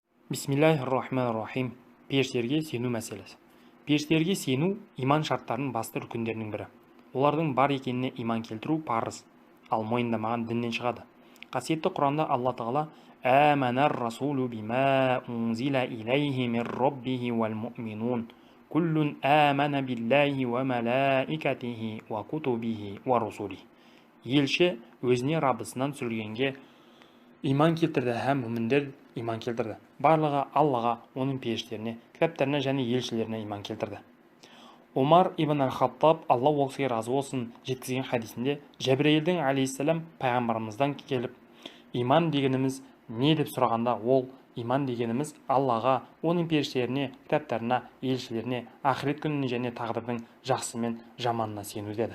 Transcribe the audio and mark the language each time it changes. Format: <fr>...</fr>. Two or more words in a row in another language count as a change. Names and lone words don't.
<ar>بسم الله الرحمن الرحيم.</ar> <kk>Періштерге сену мәселесі. Періштерге сену иман шарттарының басты рүкіндерінің бірі. Олардың бар екеніне иман келтіру парыз, ал мойындамаған діннен шығады. Қасиетті Құранда Алла Тағала</kk> <ar>«آمن الرسول بما أنزل إليه من ربه والمؤمنون. كل آمن بالله وملائكته وكتبه ورسله».</ar> <kk>Елші өзіне Раббысынан түсірілгенге иман келтірді һәм мүміндер иман келтірді. Барлығы Аллаға, оның періштеріне, кітаптарына және елшілеріне иман келтірді. Омар ибн аль-Хаттаб, Алла ол кісіге разы болсын, жеткізген хадисінде Жәбірейілдің алейхиссалам пайғамбарымыздан келіп, иман дегеніміз не деп сұрағанда, ол иман дегеніміз Аллаға, оның періштеріне, кітаптарына, елшілеріне, ақырет күніне және тағдырдың жақсы мен жаманына сену деді.</kk>